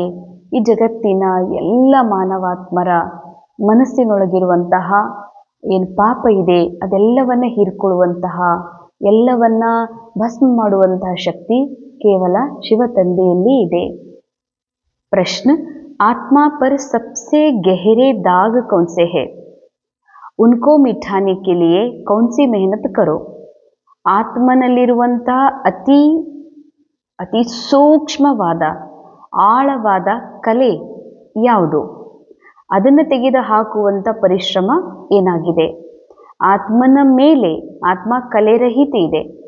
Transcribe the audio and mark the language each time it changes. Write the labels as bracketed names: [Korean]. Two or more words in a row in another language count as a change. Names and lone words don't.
[Kannada] ಈ ಜಗತ್ತಿನ ಎಲ್ಲ ಮಾನವಾತ್ಮರ ಮನಸ್ಸಿನೊಳಗಿರುವಂತಹ ಏನು ಪಾಪ ಇದೆ ಅದೆಲ್ಲವನ್ನ ಹೀರ್ಕೊಳ್ಳುವಂತಹ, ಎಲ್ಲವನ್ನ ಭಸ್ಮ ಮಾಡುವಂತಹ ಶಕ್ತಿ ಕೇವಲ ಶಿವ ತಂದೆಯಲ್ಲಿ ಇದೆ. ಪ್ರಶ್ನೆ, [Hindi] आत्मा पर सबसे गहरे दाग कौन से है? उनको मिटाने के लिए कौन सी मेहनत करो? [Kannada] ಆತ್ಮನಲ್ಲಿರುವಂತಹ ಅತಿ ಸೂಕ್ಷ್ಮವಾದ ಆಳವಾದ ಕಲೆ ಯಾವುದು? ಅದನ್ನು ತೆಗೆದು ಹಾಕುವಂಥ ಪರಿಶ್ರಮ ಏನಾಗಿದೆ? ಆತ್ಮನ ಮೇಲೆ ಆತ್ಮ ಕಲೆರಹಿತ ಇದೆ.